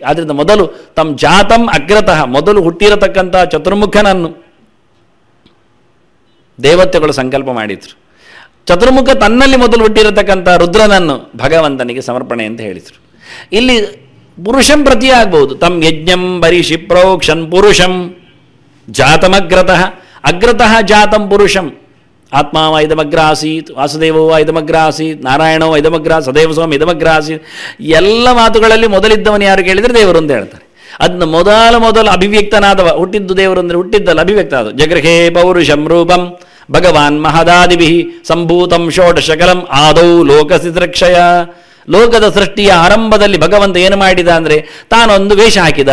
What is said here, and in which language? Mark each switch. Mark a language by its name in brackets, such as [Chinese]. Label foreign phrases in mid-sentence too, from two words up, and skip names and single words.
[Kannada] ಆದ್ದರಿಂದ ಮೊದಲು [Sanskrit] ತಮ್ಮ ಜಾತಂ ಅಗ್ರತಃ, [Kannada] ಮೊದಲು ಹುಟ್ಟಿರತಕ್ಕಂಥ ಚತುರ್ಮುಖನನ್ನು ದೇವತೆಗಳು ಸಂಕಲ್ಪ ಮಾಡಿದರು. ಚತುರ್ಮುಖ ತನ್ನಲ್ಲಿ ಮೊದಲು ಹುಟ್ಟಿರತಕ್ಕಂಥ ರುದ್ರನನ್ನು ಭಗವಂತನಿಗೆ ಸಮರ್ಪಣೆ ಅಂತ ಹೇಳಿದರು. [Sanskrit] ಇಲ್ಲಿ ಪುರುಷಂ ಪ್ರತಿ [Kannada] ಆಗ್ಬಹುದು. [Sanskrit] ತಮ್ಮ ಯಜ್ಞಂ ಬರಿಷಿ ಪ್ರೋಕ್ಷನ್ ಪುರುಷಂ ಜಾತಮಗ್ರತಃ. ಅಗ್ರತಃ ಜಾತಂ ಪುರುಷಂ. ಆತ್ಮಾವ ಇದಮಗ್ರ ಆಸೀತ್, ವಾಸುದೇವೋ ಇದಮಗ್ರ ಆಸೀತ್, ನಾರಾಯಣೋ ಇದಮಗ್ರ, ಸದೇವ ಸ್ವಾಮಿ ಇದಮಗ್ರ ಆಸೀತ್. [Kannada] ಎಲ್ಲ ಮಾತುಗಳಲ್ಲಿ ಮೊದಲಿದ್ದವನು ಯಾರು ಕೇಳಿದರೆ ದೇವರು ಅಂತ ಹೇಳ್ತಾರೆ. ಅದನ್ನ ಮೊದಲು ಅಭಿವ್ಯಕ್ತನಾದವ, ಹುಟ್ಟಿದ್ದು ದೇವರು ಅಂದರೆ ಹುಟ್ಟಿದ್ದಲ್ಲ, ಅಭಿವ್ಯಕ್ತ ಆದ. [Sanskrit] ಜಗೃಹೇ ಪೌರುಷಂ ರೂಪಂ ಭಗವಾನ್ ಮಹದಾದಿಭಿ ಸಂಭೂತಂ ಷೋಡಶಕಲಂ ಆದೌ ಲೋಕಸಿದ್ರಕ್ಷಯ. [Kannada] ಲೋಕದ ಸೃಷ್ಟಿಯ ಆರಂಭದಲ್ಲಿ ಭಗವಂತ ಏನು ಮಾಡಿದ ಅಂದರೆ ತಾನೊಂದು ವೇಷ ಹಾಕಿದ.